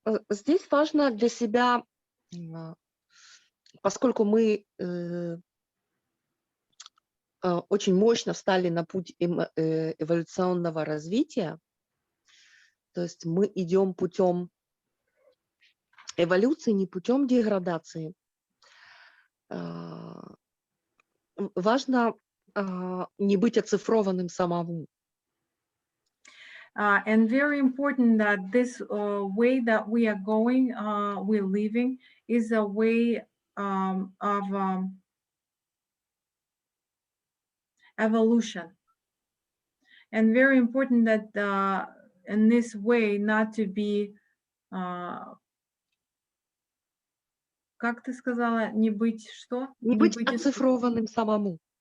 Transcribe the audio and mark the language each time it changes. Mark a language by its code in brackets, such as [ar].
[ru] Здесь важно для себя, поскольку мы очень мощно встали на путь эволюционного развития, то есть мы идем путем эволюции, не путем деградации. Важно не быть оцифрованным самому. [en] And very important that this way that we are going, we're living, is a way of evolution. And very important that in this way not to be, [ru] как ты сказала, не быть что? Не быть оцифрованным самому.